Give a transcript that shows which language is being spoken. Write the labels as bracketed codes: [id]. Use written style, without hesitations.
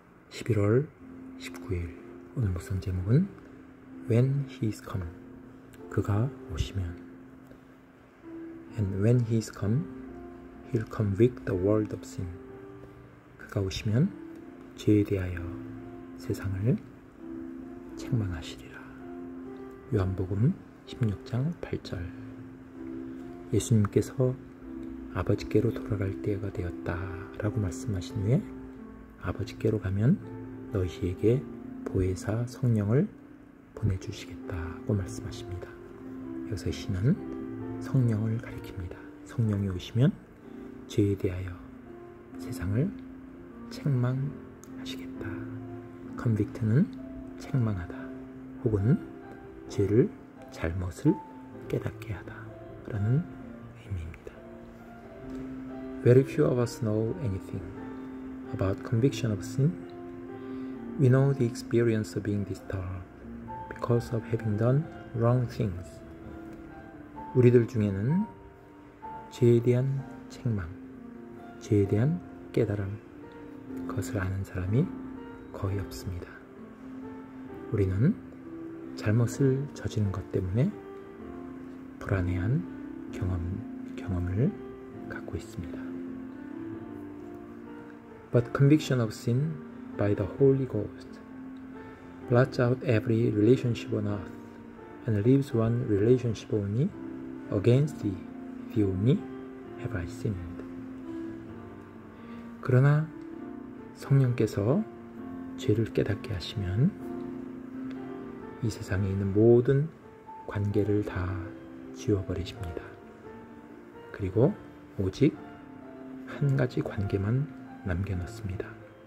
[ko] 11월 19일 오늘 묵상 제목은 [en] When He is come, [ko] 그가 오시면. [en] And when He is come, He'll convict the world of sin. [ko] 그가 오시면 죄에 대하여 세상을 책망하시리라. 요한복음 16장 8절. 예수님께서 아버지께로 돌아갈 때가 되었다 라고 말씀하신 후에 아버지께로 가면 너희에게 보혜사 성령을 보내주시겠다고 말씀하십니다. 여기서 시는 성령을 가리킵니다. 성령이 오시면 죄에 대하여 세상을 책망하시겠다. 컨빅트는 책망하다 혹은 죄를 잘못을 깨닫게 하다 라는 의미입니다. [en] Very few of us know anything about conviction of sin. We know the experience of being disturbed because of having done wrong things. [ko] 우리들 중에는 죄에 대한 책망, 죄에 대한 깨달음, 그것을 아는 사람이 거의 없습니다. 우리는 잘못을 저지른 것 때문에 불안해한 경험을 갖고 있습니다. [en] But conviction of sin by the Holy Ghost blots out every relationship on earth and leaves one relationship only. Against thee only have I sinned. [ko] 그러나 성령께서 죄를 깨닫게 하시면 이 세상에 있는 모든 관계를 다 지워버리십니다. 그리고 오직 한 가지 관계만 남겨놓습니다.